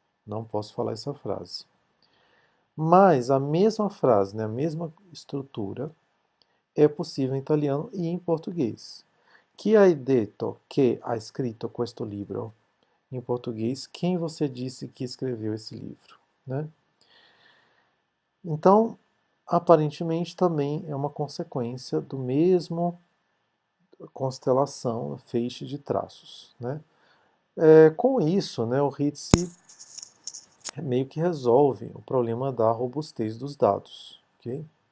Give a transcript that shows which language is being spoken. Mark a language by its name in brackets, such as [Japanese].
[Portuguese] Não posso falar essa frase. Mas a mesma frase, né, a mesma estrutura, é possível em italiano e em português. [Italian] Chi hai detto che ha scritto questo libro? [Portuguese] Em português, quem você disse que escreveu esse livro? Né? Então, aparentemente também é uma consequência do mesmo constelação, feixe de traços. Né? Com isso, né, o Ritzy meio que resolve o problema da robustez dos dados. Ok?